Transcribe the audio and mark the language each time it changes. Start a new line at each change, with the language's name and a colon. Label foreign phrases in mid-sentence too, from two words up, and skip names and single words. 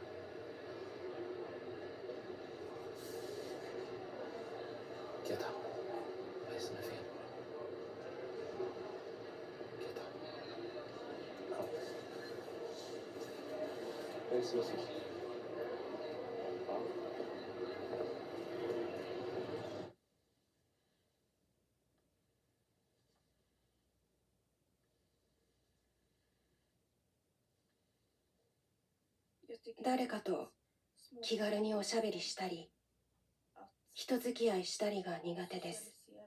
Swedish: Greta, vad är det som är fel? Greta. Ja. Vad är det som är fel? Ja.
Japanese: 誰かと気軽におしゃべりしたり、人付き合いしたりが苦手です。